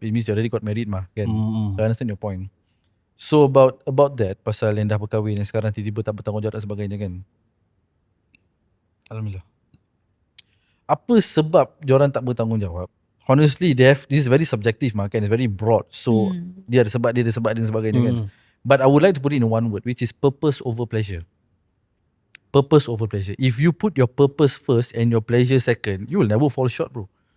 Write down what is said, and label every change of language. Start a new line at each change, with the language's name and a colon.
English: It means you already got married mah kan. So I understand your point. So about that,
Malay: pasal yang dah berkahwin yang sekarang tiba-tiba tak bertanggungjawab dan sebagainya kan.
English: Alhamdulillah.
Malay: Apa sebab diorang tak bertanggungjawab?
English: Honestly, this is very subjective mah kan. It's very broad.
Malay: So dia ada sebab dan sebagainya kan.
English: But I would like to put it in one word, which is purpose over pleasure. Purpose over pleasure. If you put your purpose first and your pleasure second, you will never fall short, bro.